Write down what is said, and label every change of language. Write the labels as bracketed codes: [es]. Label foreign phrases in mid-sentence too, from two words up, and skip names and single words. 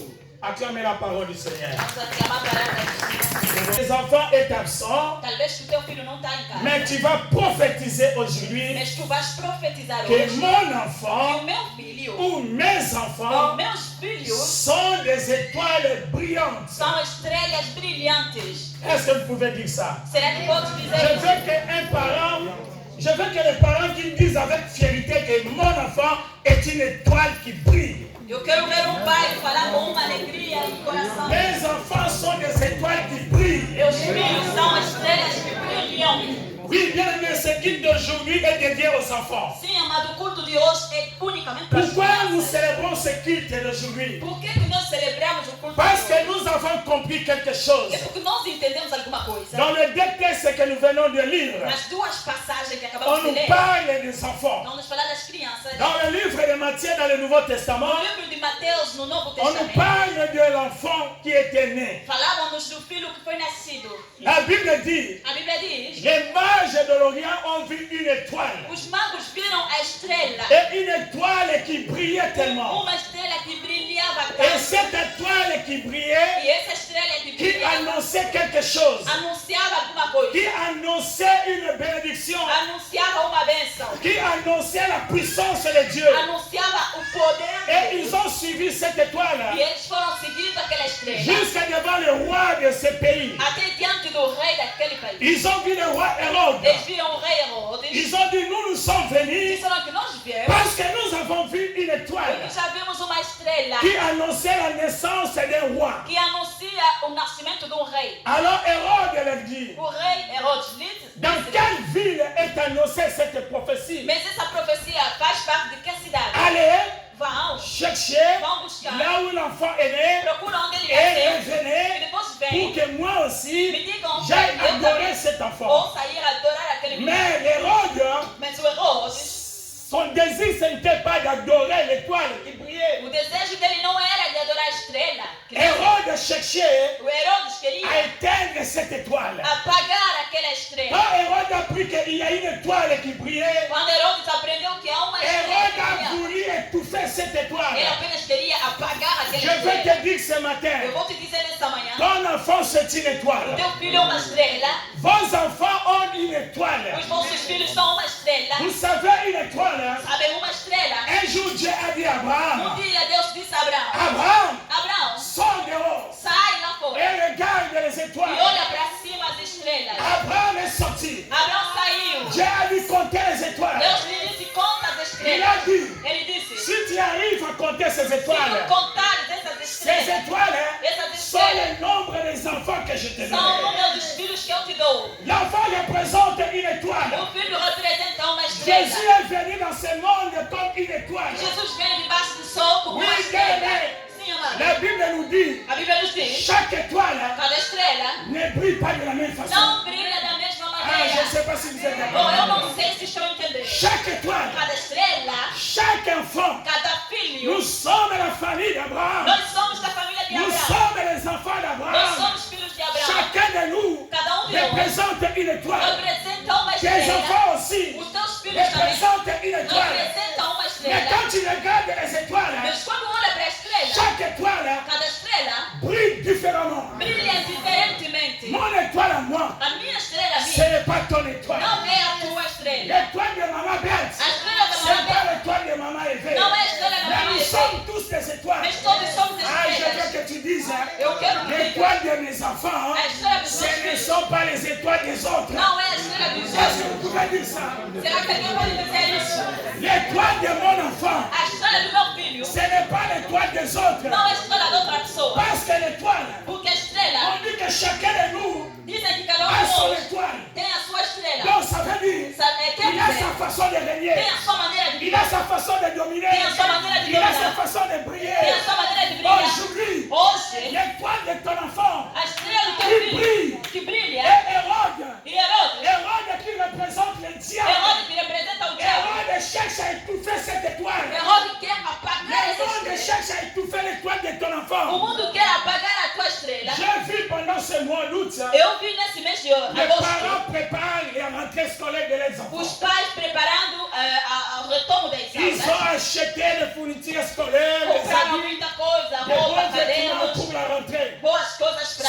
[fr] Acclamez la parole du Seigneur. Les enfants est absent, mais tu vas prophétiser aujourd'hui que mon enfant ou mes enfants sont des étoiles brillantes. Est-ce que vous pouvez dire ça? Je veux que les parents qui disent avec fierté que mon enfant est une étoile qui brille. [pt] Eu quero ver pai falar com uma alegria no coração. [fr] Mes enfants sont des étoiles qui brillent. [pt] Meus filhos são estrelas que brilham. [fr] Oui, bien aimé, ce culte d'aujourd'hui est dédié aux enfants. [pt] Sim, amado, o culto de hoje é unicamente para os [fr] Pourquoi [pt] crianças. [fr] nous célébrons ce culte d'aujourd'hui? [pt] Por que nós celebramos o culto [fr] Parce [pt] de [fr] que [pt] hoje? [fr] nous avons compris quelque chose. [pt] É porque nós entendemos alguma coisa. [fr] Dans les deux textes que nous venons de lire, [pt] Nas duas passagens que [fr] on [pt] acabamos de [fr] nous [pt] ler, [fr] parle des enfants. [pt] não nos falar das crianças. [fr] Dans le livre de Matthieu, dans le Nouveau Testament, [pt] No livro de Mateus, no Novo [fr] on nous [pt] Testamento, [fr] parle de l'enfant qui était né. [pt] falavam-nos do filho que foi nascido. [fr] La Bible dit, [pt] A Bíblia diz, [fr] les mages de l'Orient ont vu une étoile. [pt] os magos viram a estrela. [fr] Et une étoile qui brillait tellement. [pt] Uma estrela que brilhava [fr] Et [pt] tanto. [fr] cette étoile qui brillait, [pt] E essa estrela que [fr] qui [pt] brilhava [fr] annonçait quelque chose, [pt] anunciava alguma coisa. [fr] qui annonçait une bénédiction, [pt] Anunciava uma bênção. [fr] qui annonçait la puissance de Dieu. [pt] Anunciava o poder de [fr] Et [pt] Deus. [fr] ils ont suivi cette étoile [pt] E eles foram seguindo aquela estrela [fr] jusqu'à devant le roi de ce pays. [pt] até diante do rei daquele país. [fr] Ils ont vu le roi Hérode. [pt] Eles viram o rei Herodes. [fr] Ils ont dit, nous sommes venus [pt] Disseram que nós viemos [fr] parce que nous avons vu une étoile [pt] porque já vimos uma estrela [fr] qui annonçait la naissance d'un roi. [pt] que anuncia o nascimento de rei. [fr] Alors Hérode leur dit, [pt] O rei Herodes disse, [fr] dans quelle ville est annoncée cette prophétie? [pt] mas essa profecia faz parte de que cidade? [fr] Allez [pt] Vão, [fr] chercher [pt] vão buscar, [fr] là où l'enfant est né [pt] procura onde ele [fr] et [pt] nasceu, e [fr] revenez [pt] depois [fr] pour [pt] vem, [fr] que moi aussi [pt] me digam, [fr] j'aille [pt] eu [fr] adorer [pt] também [fr] cet enfant. [pt] vou sair a adorar aquele menino. [fr] Mais Hérode, [pt] Mas o Herodes, [fr] son désir ce n'était pas d'adorer l'étoile qui brillait. [pt] o desejo dele não era de adorar a estrela. [fr] Hérode cherchait [pt] O Herodes queria [fr] à éteindre cette étoile. [pt] apagar aquela estrela. [fr] Quand Hérode a appris qu'il y a une étoile qui brillait, [pt] Quando Herodes aprendeu que há uma estrela [fr] Hérode [pt] que [fr] a [pt] brilha, [fr] voulu étouffer cette étoile. [pt] ele apenas queria apagar aquela [fr] Je veux [pt] estrela. [fr] te dire ce matin, [pt] Eu vou te dizer nessa manhã, [fr] ton enfant c'est une [pt] o [fr] étoile. [pt] teu filho é uma estrela, [fr] Vos enfants ont une étoile. [pt] os vossos filhos são uma estrela. [fr] Vous savez, une étoile, [pt] Sabem, uma estrela. [fr] un jour Dieu a dit à Abraham, [pt] Dia Deus disse a Abraão, [fr] Abraham, [pt] Abraão, [fr] sors dehors [pt] sai lá fora [fr] et regarde les [pt] e [fr] étoiles. [pt] olha para cima as estrelas. [fr] Abraham est sorti. [pt] Abraão saiu. [fr] Dieu a dit compter les étoiles. [pt] Deus lhe disse, conta as [fr] Il [pt] estrelas. [fr] a dit, [pt] Ele disse, [fr] si tu arrives à compter ces [pt] se tu [fr] étoiles, [pt] contares essas [fr] ces [pt] estrelas, [fr] étoiles [pt] essas [fr] sont [pt] estrelas [fr] le nombre des enfants que je te [pt] são o [fr] donne. [pt] número dos filhos que eu te dou. [fr] L'enfant représente une étoile. [pt] O filho representa uma estrela. [fr] Jésus est venu dans ce monde comme une étoile. [pt] Jesus veio debaixo do sol como [fr] Oui, [pt] uma estrela. [fr] bien, [pt] Sim, amado. [fr] la Bible nous dit, [pt] A Bíblia nos diz, [fr] chaque étoile [pt] cada estrela [fr] ne brille pas de la même façon. [pt] não brilha da mesma [fr] Ah, je ne [pt] maneira. [fr] sais pas si vous êtes [pt] Bom, eu [fr] d'accord. [pt] não sei se estão entendendo. [fr] Chaque étoile, [pt] Cada estrela, [fr] chaque enfant, [pt] cada filho, [fr] nous sommes la famille d'Abraham. [pt] nós somos da família de [fr] Nous [pt] Abraão. [fr] sommes les enfants [pt] Nós [fr] d'Abraham. [pt] somos filhos de Abraão. [fr] Chacun de nous [pt] Cada de nós [fr] représente une étoile. [pt] representa uma [fr] Tes [pt] estrela. [fr] enfants aussi [pt] Os teus filhos também [fr] représentent une étoile. [pt] representam uma [fr] Mais [pt] estrela. [fr] quand tu regardes les étoiles, [pt] Mas quando olha para a estrela, [fr] chaque étoile [pt] cada estrela [fr] brille différemment. [pt] brilha diferentemente. [fr] Mon étoile à moi, [pt] A minha estrela [fr] ce [pt] minha [fr] n'est pas ton étoile. [pt] não é a tua estrela. [fr] L'étoile de maman Bête, [pt] A estrela da [fr] ce [pt] mamãe [fr] n'est pas l'étoile de maman Eve. [pt] não é a estrela da [fr] Mais nous [pt] mamãe. [fr] sommes tous des étoiles. [pt] Mas todos somos [fr] Ah, je veux [pt] estrelas. [fr] que tu dises, hein, [pt] Eu quero que [fr] l'étoile de mes enfants, [pt] a estrela dos [fr] ce [pt] meus [fr] ne [pt] filhos [fr] sont pas les étoiles des autres. [pt] não é a estrela dos [fr] Est-ce que [pt] outros. [fr] vous pouvez dire ça? [pt] Será que alguém pode dizer isso? [fr] L'étoile de mon enfant, [pt] A estrela do meu filho [fr] ce n'est pas l'étoile des autres. [pt] não é a estrela da outra pessoa. [fr] Parce que l'étoile, [pt] Porque a estrela [fr] on dit que chacun de nous [pt] dizem que cada [fr] a [pt] de [fr] son [pt] nós [fr] étoile. [pt] tem a sua estrela. [fr] Donc ça veut dire, [pt] Quer [fr] il a [pt] dizer, [fr] sa façon de régner. [pt] tem a sua maneira de [fr] Il a sa façon de dominer. [pt] tem a sua maneira de [fr] Il a sa [pt] dominar, [fr] façon de [pt] tem a [fr] briller. [pt] sua maneira de brilhar. [fr] Aujourd'hui, [pt] Hoje, [fr] l'étoile de ton enfant [pt] a estrela do [fr] qui [pt] teu filho [fr] brille [pt] que [fr] est [pt] brilha [fr] Hérode. [pt] e Herodes, [fr] Hérode qui représente le diable. [pt] Herodes que representa o diabo. [fr] Hérode cherche à étouffer cette étoile. [pt] Herodes quer apagar essa [fr] Hérode [pt] estrela. [fr] cherche à étouffer l'étoile de ton [pt] O [fr] enfant. [pt] mundo quer apagar a tua estrela. [fr] J'ai vu pendant ce mois d'août, [pt] Eu vi nesse mês de [fr] les [pt] agosto [fr] parents préparent la rentrée scolaire de leurs enfants. [pt] os pais preparando o retorno das [fr] Ils [pt] aulas. [fr] ont acheté les fournitures scolaires, les [pt] Compraram [fr] habits, [pt] muita coisa, [fr] des [pt] roupa, [fr] bons vêtements [pt] cadernos, [fr] pour la rentrée. [pt] boas coisas para